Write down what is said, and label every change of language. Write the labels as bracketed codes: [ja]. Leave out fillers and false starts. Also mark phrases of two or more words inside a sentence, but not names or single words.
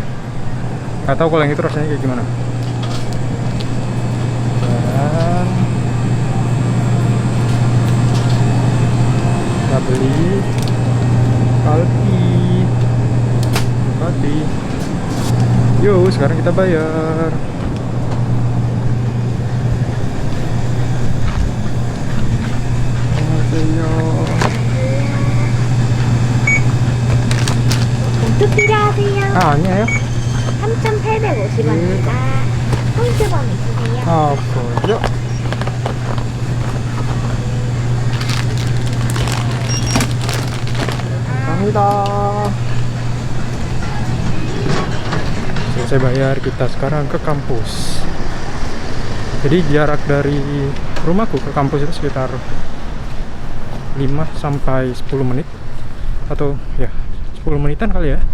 [id] Gak tahu kalau yang itu rasanya kayak gimana. Dan kita beli Kalpi. Yuk sekarang kita bayar. [ko] 봉투 필요하세요? 아니에요? 3,850원입니다. 포인트번 있으세요? 없어요. 감사합니다. [id] Selesai bayar, kita sekarang ke kampus. Jadi jarak dari rumahku ke kampus itu sekitar 5 sampai 10 menit atau ya 10 menitan kali ya.